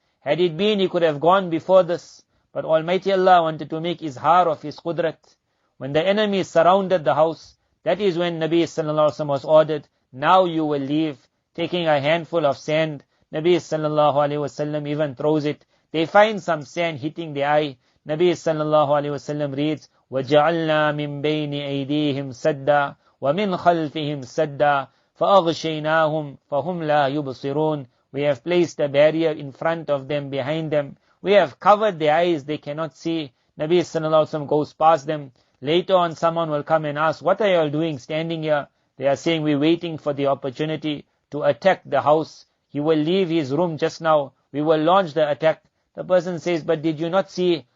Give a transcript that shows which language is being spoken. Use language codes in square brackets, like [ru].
[en] Had it been, he could have gone before this, but Almighty Allah wanted to make izhar of His qudrat. When the enemy surrounded the house, that is when Nabi sallallahu alaihi wasallam was ordered, now you will leave. taking a handful of sand. Nabi sallallahu alaihi wasallam even throws it. They find some sand hitting the eye. Nabi sallallahu alaihi wasallam reads, [ar] وَجَعَلْنَا مِن بَيْنِ أَيْدِيهِمْ سَدًّا وَمِنْ خَلْفِهِمْ سَدًّا فَأَغْشَيْنَاهُمْ فَهُمْ لَا يُبْصِرُونَ. [en] We have placed a barrier in front of them, behind them. We have covered their eyes, they cannot see. Nabi sallallahu alaihi wasallam goes past them. Later on, someone will come and ask, what are you all doing standing here? They are saying, we're waiting for the opportunity to attack the house. He will leave his room just now. We will launch the attack. The person says, but did you not see?